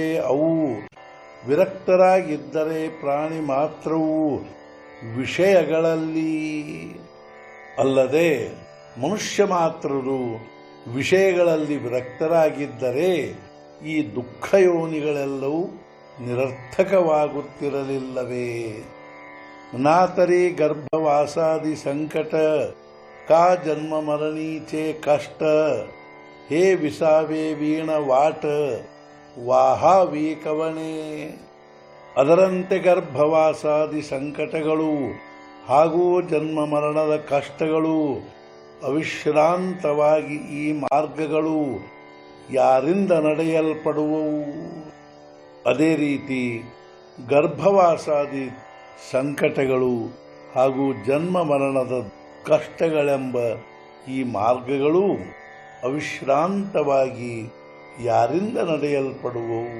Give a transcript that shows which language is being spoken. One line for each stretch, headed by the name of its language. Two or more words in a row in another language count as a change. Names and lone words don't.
Kannada: ಅವು ವಿರಕ್ತರಾಗಿದ್ದರೆ ಪ್ರಾಣಿ ಮಾತ್ರವು ವಿಷಯಗಳಲ್ಲಿ, ಅಲ್ಲದೆ ಮನುಷ್ಯ ಮಾತ್ರರು ವಿಷಯಗಳಲ್ಲಿ ವಿರಕ್ತರಾಗಿದ್ದರೆ ಈ ದುಃಖಯೋನಿಗಳೆಲ್ಲವೂ ನಿರರ್ಥಕವಾಗುತ್ತಿರಲಿಲ್ಲವೇ?
Marathi: नातरी गर्भवासादि संकट का जन्म मरणीचे कष्ट हे विसावे वीण वाट वाहावी कवणे।
Kannada: ಅದರಂತೆ ಗರ್ಭವಾಸಾದಿ ಸಂಕಟಗಳು ಹಾಗೂ ಜನ್ಮ ಮರಣದ ಕಷ್ಟಗಳು ಅವಿಶ್ರಾಂತವಾಗಿ ಈ ಮಾರ್ಗಗಳು ಯಾರಿಂದ ನಡೆಯಲ್ಪಡುವವು? ಅದೇ ರೀತಿ ಗರ್ಭವಾಸಾದಿ ಸಂಕಟಗಳು ಹಾಗೂ ಜನ್ಮ ಮರಣದ ಕಷ್ಟಗಳೆಂಬ ಈ ಮಾರ್ಗಗಳು ಅವಿಶ್ರಾಂತವಾಗಿ ಯಾರಿಂದ ನಡೆಯಲ್ಪಡುವವು?